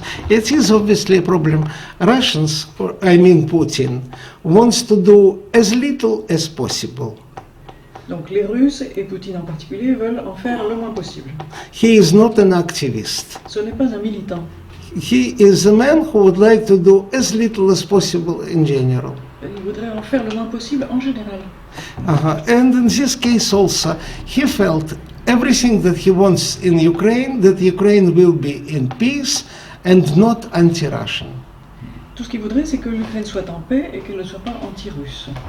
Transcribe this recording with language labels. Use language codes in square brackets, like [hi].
[en] It is obviously a problem. Russians, Putin, wants to do as little as possible. [fr] Donc les Russes, et Poutine en particulier, veulent en faire le moins possible. [en] He is not an activist. [fr] Ce n'est pas un militant. [en] He is a man who would like to do as little as possible in general. [fr] Il voudrait en faire le moins possible en général. [en] And in this case also, he felt everything that he wants in Ukraine, that Ukraine will be in peace and not anti-Russian. [fr] Tout ce qu'il voudrait, c'est que l'Ukraine soit en paix et qu'elle ne soit pas anti-russe.